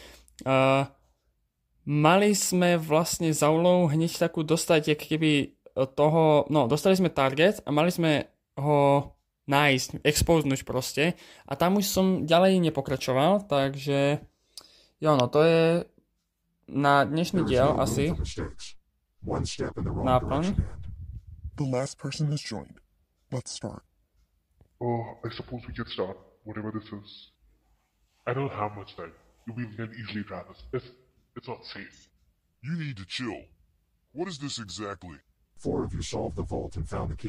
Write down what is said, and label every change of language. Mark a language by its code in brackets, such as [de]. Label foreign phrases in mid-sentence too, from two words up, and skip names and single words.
[sk] Mali sme vlastne za úlohu hneď takú dostať, jak keby toho... No, dostali sme target a mali sme ho nájsť, expoznúť proste. A tam už som ďalej nepokračoval, takže... Jo, no, to je... Na dnešný diel asi náplň. [en] The last person has joined. Let's start. I suppose we can start, whatever this is. I don't have much time. We can easily trap us. It's not safe. You need to chill. What is this exactly? 4 of you solved the vault and found the key.